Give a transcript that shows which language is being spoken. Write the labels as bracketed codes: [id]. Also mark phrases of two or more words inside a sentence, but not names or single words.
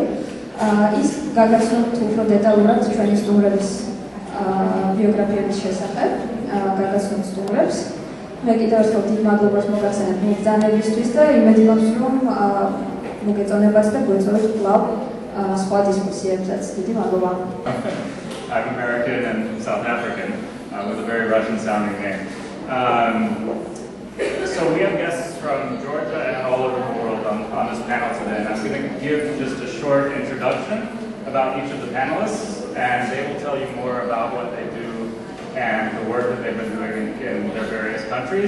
[ka] ის გაგაცნობთ უფრო დეტალურად ჩვენი სტუმრების ბიოგრაფიების შესახებ, გაგაცნობთ სტუმრებს. მე კიდევ ერთხელ დიდ მადლობას მოგახსენებ მობრძანებისთვის და იმედი მაქვს, რომ მოგეწონებათ და გვეწევთ კვლავ სხვა დისკუსიებსაც. დიდი მადლობა. [en] I'm American and South African with a very Russian-sounding name. So we have guests from Georgia and all over the world on this panel today. And I'm going to give just a short introduction about each of the panelists, and they will tell you more about what they do and the work that they've been doing in their various countries.